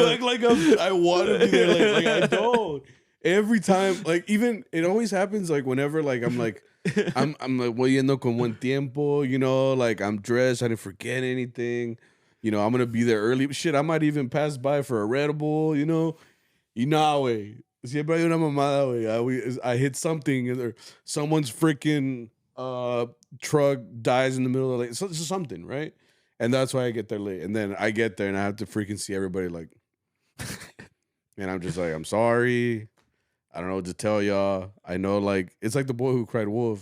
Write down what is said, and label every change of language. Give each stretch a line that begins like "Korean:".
English: You act like I want to be there, like I don't. Every time, like even it always happens, like whenever, like I'm like
Spanish: voy yendo con buen tiempo,
English: like I'm dressed, I didn't forget anything, I'm gonna be there early. Shit, I might even pass by for a Red Bull, güey.
Spanish: Siempre hay una mamada, güey.
English: I hit something or someone's freaking truck dies in the middle of the lane. So something, right? And that's why I get there late. And then I get there and I have to freaking see everybody like, and I'm just like, I'm sorry. I don't know what to tell y'all. I know, like, it's like the boy who cried wolf.